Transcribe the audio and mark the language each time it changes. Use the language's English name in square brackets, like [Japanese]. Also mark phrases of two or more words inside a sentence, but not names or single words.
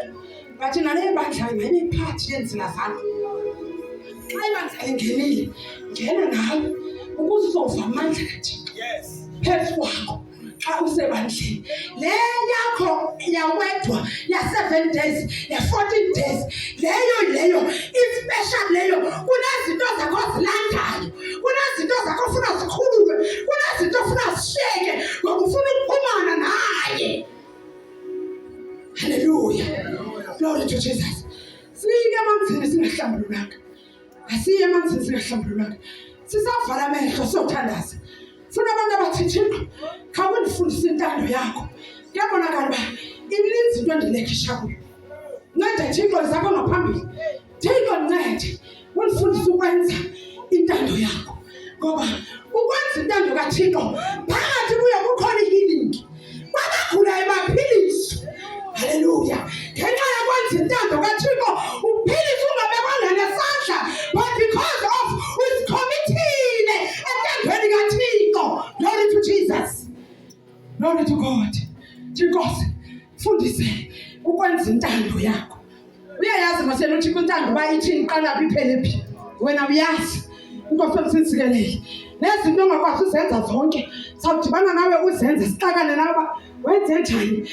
[Xhosa] Bathi nale bandla mayine iphathi yenzila zakho. Xa ibandla lingenile ngena nawe ukuze uzova amandla kaThixo. Yes. Phezu kwakho xa usebandleni le yakho yawedwa ya-7 days ya-14 days leyo ispecial leyo. Kunezinto zakho zilandayo, kunezinto zakho ufuna zikhululwe, kunezinto ufuna zishiyeke ngoba ufuna ukuphumana naye. [English] Hallelujah. Glory to Jesus. [Xhosa] Siyike emanzini singahlambululanga. Asiye emanzini singahlambululanga. Sisavala amehlo siyothandaza. Funa abantu abathi Thixo khawundifundise intando yakho. Kuyabonakala uba ininzi into endilekhisha kuyo. Nceda Thixo zakho ngaphambili. Thixo ncede undifundise ukwenza intando yakho. Ngoba ukwenza intando kaThixo phakathi kuyo kukhona i-healing. Kwabagulayo baphiliswa. Hallelujah. Ngenxa yokwenza intando kaThixo uphiliswa ungabekwanga nesandla, [English] but because of [Xhosa] uzikhomitile entandweni kaThixo. [English] Glory to Jesus. Glory to God. [Xhosa] Thixo fundise ukwenza intando yakho. Uyayazi masela uThixo intando bayithini iqala phi iphele phi. Wena uyazi. Inkosi emsinsikelele. Nezinto ongakwazi uzenza zonke sawudibana nawe uzenze sixakane nawe wenze njani.